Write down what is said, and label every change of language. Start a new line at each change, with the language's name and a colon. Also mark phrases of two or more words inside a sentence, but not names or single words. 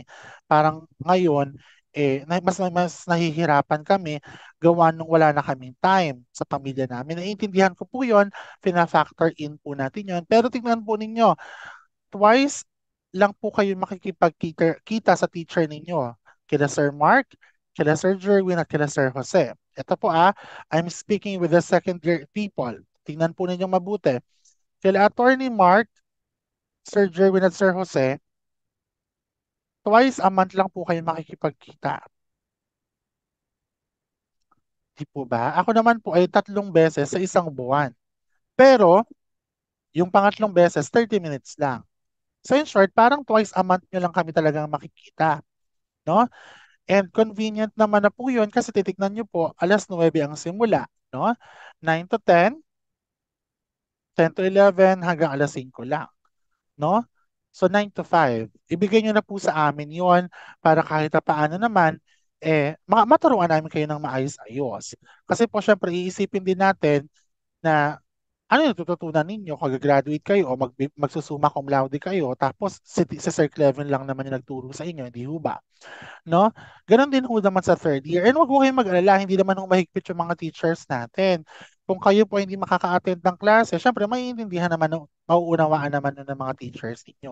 Filipino: Parang ngayon, mas nahihirapan kami gawa nung wala na kaming time sa pamilya namin. Naiintindihan ko po yun, fina-factor in po natin yun. Pero tingnan po ninyo, twice lang po kayo makikipagkita kita sa teacher ninyo. Kila Sir Mark, kila Sir Jerwin at kila Sir Jose. Ito po
English: I'm speaking with the second year people.
Filipino: Tingnan po ninyo mabuti. Kila Attorney Mark, Sir Jerwin at Sir Jose,
English: twice a month
Filipino: lang po kayo makikipagkita. Di po ba? Ako naman po ay 3 beses sa isang buwan. Pero, yung pangatlong beses, 30 minutes lang.
English: So in short,
Filipino: parang
English: twice a month
Filipino: nyo lang kami talagang makikita. No?
English: And convenient
Filipino: naman na po yun kasi titignan nyo po, 9:00 ang simula, no? 9 to 10, 10 to 11, hanggang 5:00 lang, no?
English: So 9 to 5.
Filipino: Ibigay nyo na po sa amin yon para kahit na paano naman, maturuan namin kayo ng maayos-ayos. Kasi po syempre, iisipin din natin na ano yung tututunan ninyo? Kag-graduate kayo o magsusuma
Latin: cum laude
Filipino: kayo, tapos si Sir Clevin lang naman yung nagturo sa inyo, hindi ho ba? No? Ganon din ho naman sa third year. And wag mo kayong mag-alala, hindi naman ho mahigpit yung mga teachers natin. Kung kayo po hindi makaka-attend ng klase, syempre maiintindihan naman, mauunawaan naman nun ng mga teachers ninyo.